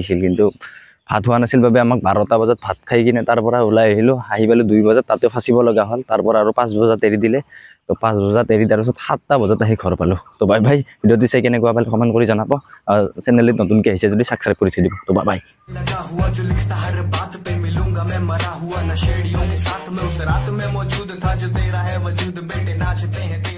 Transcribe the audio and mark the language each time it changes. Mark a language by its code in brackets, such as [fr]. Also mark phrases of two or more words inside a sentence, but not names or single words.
[as] গৈছিল কিন্তু ভাত হোৱা নাছিল বাবে আমাক 12টা বজাত ভাত খাই কিনে তাৰ পৰা ওলাই আহিলোঁ আহি পালোঁ 2 বজাত তাতে ফাঁচিব লগা হ'ল তাৰ পৰা আৰু 5 বজাত এৰি দিলে তো 5 বজাত এৰি দিয়াৰ পিছত 7টা বজাত আহি ঘৰ পালোঁ তো বাই বাই ভিডিঅ'টো চাই কেনেকুৱা পালে কমেণ্ট কৰি জনাব চেনেলত নতুনকৈ আহিছে যদি ছাবস্ক্ৰাইব কৰি থৈ দিব তো বাই বাই [hi] लगा हुआ जो लिखता हर बात पे मिलूंगा मैं मरा हुआ नशेड़ियों के साथ में उस रात में मौजूद था जो तेरा है वजूद बेटे नाचते हैं